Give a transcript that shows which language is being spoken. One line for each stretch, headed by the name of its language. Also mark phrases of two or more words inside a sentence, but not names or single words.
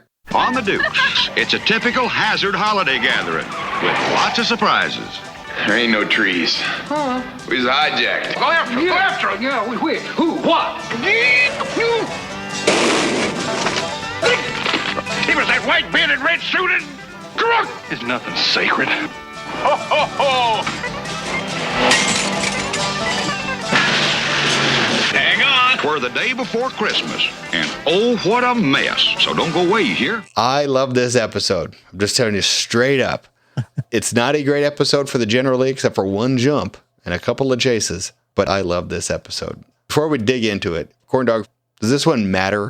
English: On the Dukes, it's a typical Hazzard holiday gathering with lots of surprises. There ain't no trees. Huh? We was hijacked. Go after him, go after him. Yeah, we, who, what? He was that white bearded, red suited drunk. There's nothing sacred. Ho, ho, ho! Hang on. We're the day before Christmas, and oh, what a mess. So don't go away, you hear? I love this episode. I'm just telling you straight up. It's not a great episode for the General Lee, except for one jump and a couple of chases, but I love this episode. Before we dig into it, Corndog, does this one matter?